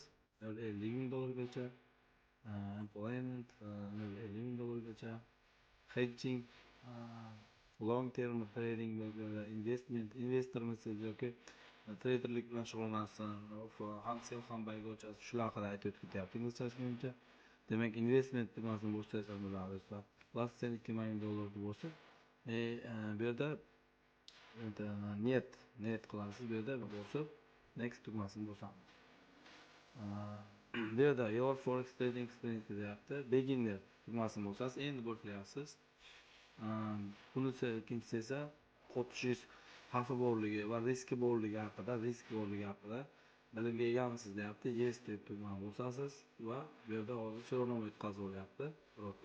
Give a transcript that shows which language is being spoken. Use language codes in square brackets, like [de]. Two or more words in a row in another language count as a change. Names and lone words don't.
[uz] $50,000gacha, employment $50,000gacha, [en] hedging, long term trading, [uz] investormisiz yoki traderlik bilan shug'ullanasiz, ham sell ham buyga o'chasiz, shular haqida aytib ketyapti inglizchasigacha. Demak, investment tugmasini bossangiz ham bo'ladi do'stlar. Plus sen $2,000,000 bo'lsa, bu yerda net qilasiz. Bu yerda bosib next tugmasini bosamiz. Bu yerda [en] your forex trading experience [uz] deyapti. Beginner tugmasini bosasiz, endi boshlayapsiz. Bunisi ikkinchisi esa qotishingiz xavfi borligi va riski borligi haqida bilimga egamisiz deyapti. Yes deb tugmani bosasiz va bu yerda hozir so'rovnoma o'tkazib olyapti broker.